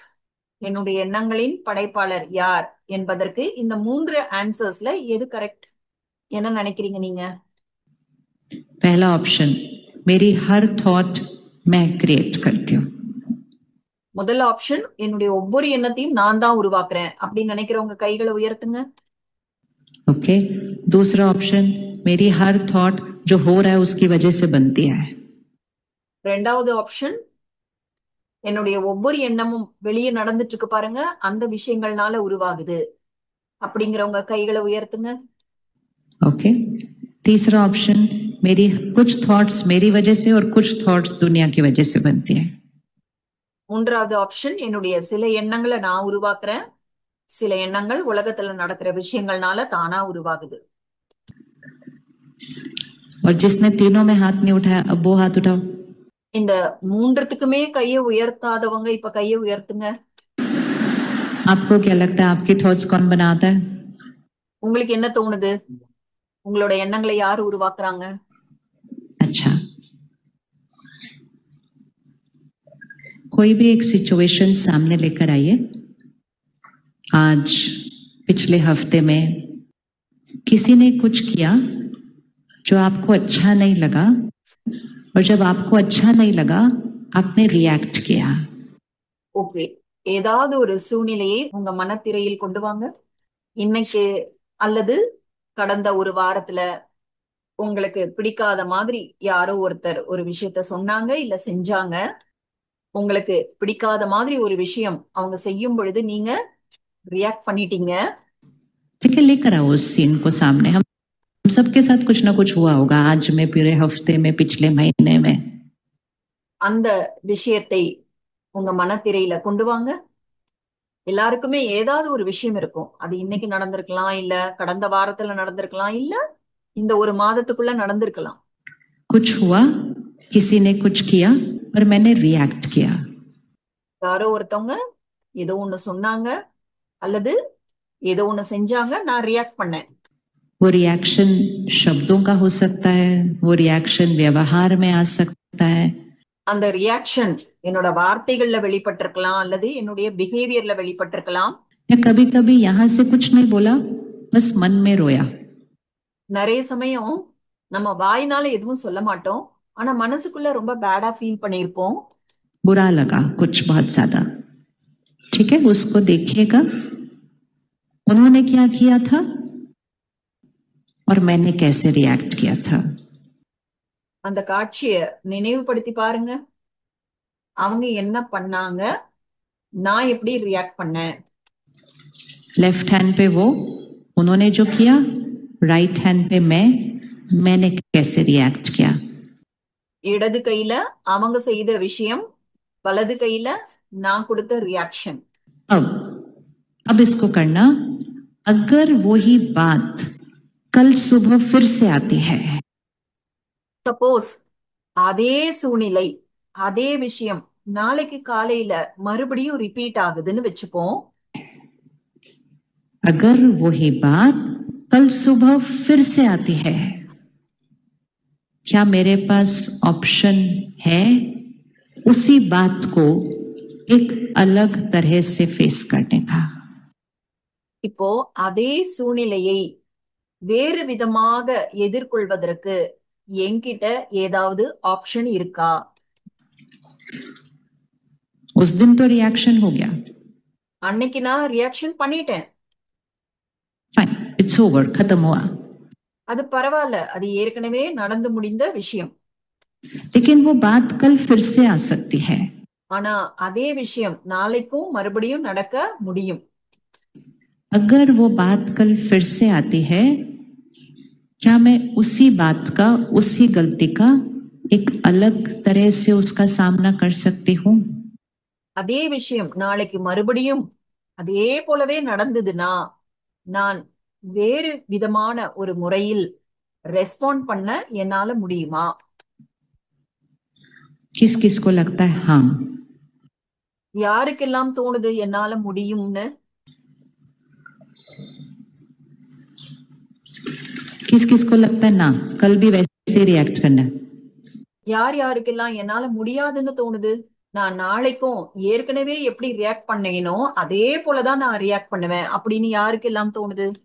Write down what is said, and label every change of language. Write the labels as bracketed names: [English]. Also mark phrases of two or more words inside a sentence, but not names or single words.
[Tamil] என்னுடைய எண்ணங்களின் படைப்பாளர் யார் என்பதற்கு இந்த 3 ஆன்சர்ஸ்ல எது கரெக்ட்? என்ன நினைக்கிறீங்க நீங்க? [Hindi] पहला ऑप्शन, मेरी हर थॉट मैं क्रिएट करती हूँ। [Tamil] முதல் ஆப்ஷன், என்னுடைய ஒவ்வொரு எண்ணத்தையும் நான் தான் உருவாக்குறேன் அப்படின்னு நினைக்கிறவங்க கைகளை உயர்த்துங்க. [Hindi] ओके, दूसरा ऑप्शन, मेरी हर थॉट जो हो रहा है उसकी वजह से बनती है। [Tamil] ரெண்டாவது ஆப்ஷன், என்னுடைய ஒவ்வொரு எண்ணமும் வெளியே நடந்துட்டு இருக்கு பாருங்க, அந்த விஷயங்கள்னால உருவாகுது அப்படிங்கிறவங்க கைகளை உயர்த்துங்க. [Hindi] ओके, तीसरा ऑप्शन, मेरी कुछ थॉट्स मेरी वजह से और कुछ थॉट्स दुनिया की वजह से बनती है। [Tamil] மூன்றாவது ஆப்ஷன், என்னுடைய சில எண்ணங்களை நான் உருவாக்குறேன், சில எண்ணங்கள் உலகத்துல நடக்கிற விஷயங்கள்னால தானா உருவாகுது. [Hindi] और जिसने तीनों में हाथ नहीं उठाया अब वो हाथ उठाओ। [Tamil] இந்த மூன்றுத்துக்குமே கையை உயர்த்தாதவங்க இப்ப கையை உயர்த்துங்க. [Hindi] आपको क्या लगता है आपकी थॉट्स कौन बनाता है? [Tamil] உங்களுக்கு என்ன தோணுது? உங்களோட எண்ணங்களை யாரு உருவாக்குறாங்க? [Hindi] अच्छा, कोई भी एक सिचुएशन सामने लेकर आइए। आज पिछले हफ्ते में किसी ने कुछ किया जो आपको अच्छा नहीं लगा, और जब आपको अच्छा नहीं लगा आपने रिएक्ट किया। [Tamil] ஓகே, ஏதாவது ஒரு சூழ்நிலையை உங்க மனத்திரையில் கொண்டு வாங்க. இன்னைக்கு அல்லது கடந்த ஒரு வாரத்துல உங்களுக்கு பிடிக்காத மாதிரி யாரோ ஒருத்தர் ஒரு விஷயத்த சொன்னாங்க இல்ல செஞ்சாங்க. உங்களுக்கு பிடிக்காத மாதிரி ஒரு விஷயம் அவங்க செய்யும் பொழுது நீங்க ரியாக்ட் பண்ணிட்டீங்க. [Hindi] ठीक है, लेकर आओ उस सीन को सामने। हम सबके साथ कुछ ना कुछ हुआ होगा आज में, पूरे हफ्ते में, पिछले महीने में। [Tamil] அந்த விஷயத்தை உங்க மனத்திரையில கொண்டு வாங்க. எல்லாருக்குமே ஏதாவது ஒரு விஷயம் இருக்கும். அது இன்னைக்கு நடந்திருக்கலாம், இல்ல கடந்த வாரத்துல நடந்திருக்கலாம், இல்ல இந்த ஒரு மாதத்துக்குள்ள நடந்திருக்கலாம். [Hindi] कुछ हुआ, किसी ने कुछ किया और मैंने रिएक्ट किया। [Tamil] யாரோ ஒருத்தவங்க ஏதோ ஒண்ணு சொன்னாங்க அல்லது ஏதோ ஒண்ணு செஞ்சாங்க, நான் ரியாக்ட் பண்ணேன். [Hindi] वो रिएक्शन शब्दों का हो सकता है, वो रिएक्शन व्यवहार में आ सकता है, [Tamil] அந்த ரியாக்ஷன் என்னோட வார்த்தைகள்ல வெளிப்பட்டிருக்கலாம் அல்லது என்னுடைய பிஹேவியர்ல வெளிப்பட்டிருக்கலாம். [Hindi] या कभी कभी यहाँ से कुछ नहीं बोला, बस मन में रोया। [Tamil] நிறைய சமயம் நம்ம வாயினால எதுவும் சொல்ல மாட்டோம், ஆனா மனசுக்குள்ள ரொம்ப [English] bad-a feel [Tamil] பண்ணியிருப்போம். [Hindi] बुरा लगा कुछ बहुत ज्यादा। ठीक है, उसको देखिएगा, उन्होंने क्या किया था और मैंने कैसे रिएक्ट किया था। [Tamil] அந்த காட்சிய நினைவுபடுத்தி பாருங்க. அவங்க என்ன பண்ணாங்க, நான் எப்படி ரியாக்ட் பண்ணேன். [English] left hand [Hindi] पे वो, उन्होंने जो किया, [English] right hand [Hindi] पे मैंने कैसे रिएक्ट किया। [Tamil] இடது கையில அவங்க செய்த விஷயம், வலது கையில நான் கொடுத்த ரியாக்ஷன். [Hindi] अब इसको करना, अगर वही बात कल सुबह फिर से आती है, [Tamil] சப்போஸ் அதே சூழ்நிலை அதே விஷயம் நாளைக்கு காலையில மறுபடியும் ரிப்பீட் ஆகுதுன்னு வச்சுப்போம். [Hindi] अगर वही बात कल सुबह फिर से आती है, क्या मेरे पास ऑप्शन है उसी बात को एक अलग तरह से फेस करने का। [Tamil] இப்போ அதே சூழ்நிலையை வேறு விதமாக எதிர்கொள்வதற்கு என்கிட்ட ஏதாவது ஆப்ஷன் இருக்கா? [Hindi] उस दिन तो रिएक्शन हो गया, [Tamil] அன்னைக்கு நான் ரியாக்ஷன் பண்ணிட்டேன். [English] fine, it's over, [Hindi] खत्म हुआ। [Tamil] அது பரவாயில்ல, அது ஏற்கனவே நடந்து முடிந்த விஷயம். [Hindi] लेकिन वो बात कल फिर से आ सकती है। [Tamil] ஆனா அதே விஷயம் நாளைக்கும் மறுபடியும் நடக்க முடியும். [Hindi] अगर वो बात कल फिर से आती है, क्या मैं उसी बात का, उसी गलती का एक अलग तरह से उसका सामना कर सकती हूँ। [Tamil] அதே விஷயம் நாளைக்கு மறுபடியும் அதே போலவே நடந்ததுன்னா நான் வேறு விதமான ஒரு முறையில் ரெஸ்பாண்ட் பண்ண என்னால முடியுமா? [Hindi] किस किस को लगता है हाँ? [Tamil] யாருக்கெல்லாம் தோணுது என்னால முடியும்னு? [Hindi] किस किस को लगता है ना, कल भी वैसे रिएक्ट करना है? [Tamil] யார் யாருக்கெல்லாம் என்னால முடியாதுன்னு தோணுது? நான் நாளைக்கும் ஏற்கனவே எப்படி ரியாக்ட் பண்ணேனோ அதே போலதான் நான் ரியாக்ட் பண்ணுவேன் அப்படின்னு யாருக்கெல்லாம் தோணுது?